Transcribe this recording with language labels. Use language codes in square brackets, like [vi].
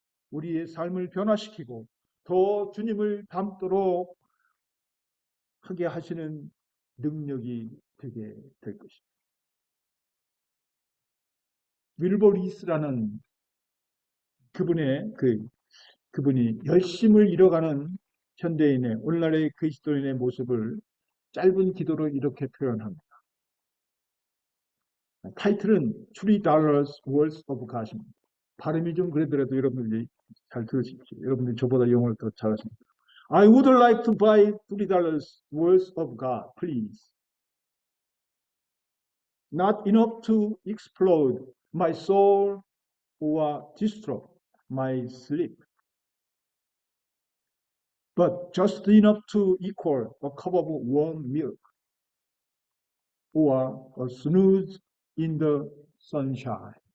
[ko] 우리의 삶을 변화시키고 더 주님을 닮도록 하게 하시는 능력이 되게 될 것입니다. 윌버 리스라는 그분이 열심을 잃어가는 현대인의 오늘날의 그리스도인의 모습을 짧은 기도로 이렇게 표현합니다. 타이틀은 [en] $3 Words of God [ko] 입니다. 발음이 좀 그러더라도 여러분들이 잘 들으십시오. 여러분들이 저보다 영어를 더 잘하십니다. [en] I would like to buy $3 worth of God, please. Not enough to explode my soul or disrupt my sleep, but just enough to equal a cup of warm milk or a snooze in the sunshine.